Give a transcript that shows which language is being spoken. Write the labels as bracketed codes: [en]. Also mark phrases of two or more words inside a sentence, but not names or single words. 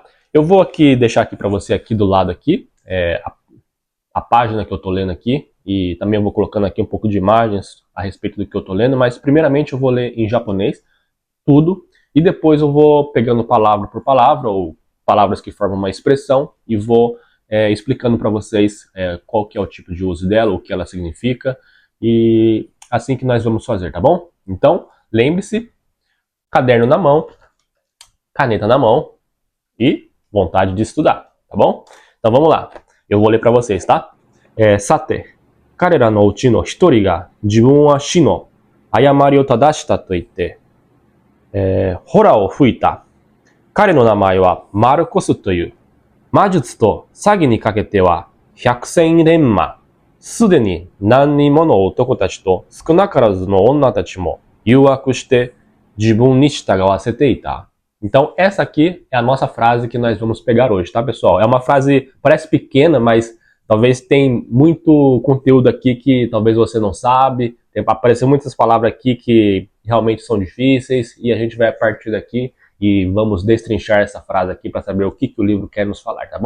[pt] Eu vou aqui deixar aqui para você aqui do lado aqui a página que eu tô lendo aqui e também eu vou colocando aqui um pouco de imagens a respeito do que eu tô lendo, mas primeiramente eu vou ler em japonês tudo e depois eu vou pegando palavra por palavra ou palavras que formam uma expressão e vou explicando para vocês qual que é o tipo de uso dela, o que ela significa e assim que nós vamos fazer, tá bom? Então, lembre-se, caderno na mão, caneta na mão e vontade de estudar, tá bom? Então vamos lá. Eu vou ler para vocês, tá? [ja] さて、彼らのうちの一人が自分は師の誤りを正したと言ってほらを吹いた. 彼の名前はMarcosという. 魔術と詐欺にかけては百戦錬磨. すでに何人もの男たちと少なからずの女たちも誘惑して自分に従わせていた。 [pt] Então, essa aqui é a nossa frase que nós vamos pegar hoje, tá, pessoal? É uma frase, parece pequena, mas talvez tem muito conteúdo aqui que talvez você não sabe. Apareceu muitas palavras aqui que realmente são difíceis e a gente vai a partir daqui e vamos destrinchar essa frase aqui para saber o que o livro quer nos falar, tá bom?